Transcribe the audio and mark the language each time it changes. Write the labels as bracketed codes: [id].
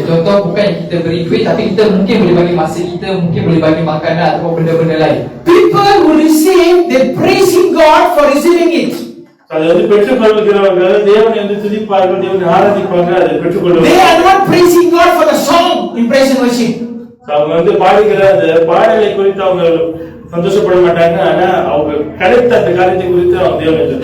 [ms] Contoh bukan yang kita beri duit, tapi kita mungkin boleh bagi masa kita, mungkin boleh bagi makanan atau benda-benda lain. [en] People who receive, they praising God for receiving it. [ta] அது வந்து பெற்றுக்கொள்கிறவர்கள் தேவனை வந்து துதிப்பார்கள், தேவனை ஆராதிப்பாங்க, அதை பெற்றுக்கொள்வார்கள். [en] They are not praising God for the song in praise and worship. [ta] அவங்க வந்து பாடுகிற அந்த பாடலை குறித்து அவங்க சந்தோஷப்பட மாட்டாங்க. ஆனா அவங்க கிடைத்த அந்த காரியத்தை குறித்து அவங்க தேவனை